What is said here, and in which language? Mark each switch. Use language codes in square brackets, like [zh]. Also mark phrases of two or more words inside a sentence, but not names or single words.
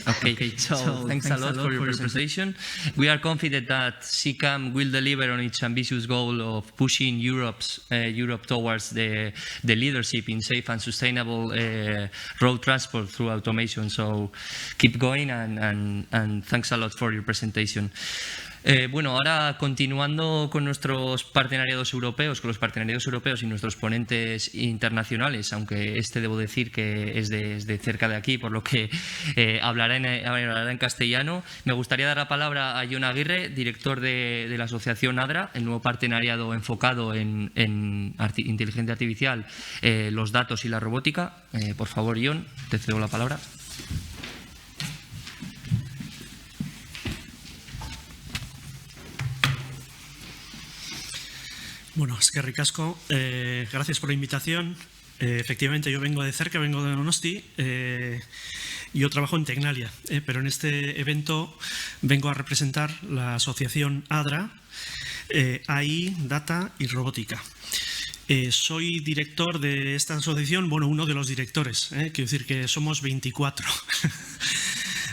[en] Okay, so thanks a lot for your presentation. We are confident that SICAM will deliver on its ambitious goal of pushing Europe towards the leadership in safe and sustainable road transport through automation. So keep going and thanks a lot for your presentation. [es] Bueno, ahora continuando con nuestros partenariados europeos, con los partenariados europeos y nuestros ponentes internacionales, aunque debo decir que es de cerca de aquí, por lo que hablará en castellano, me gustaría dar la palabra a Jon Aguirre, director de la asociación ADRA, el nuevo partenariado enfocado en inteligencia artificial, los datos y la robótica. Por favor, Jon, te cedo la palabra. [eu] Bueno, eskerrik asko. [es] Gracias por la invitación. Efectivamente, yo vengo de cerca, vengo de Donosti. Yo trabajo en Tecnalia, pero en este evento vengo a representar la asociación ADRA, AI, Data y Robótica. Soy director de esta asociación, bueno, uno de los directores, quiero decir que somos 24.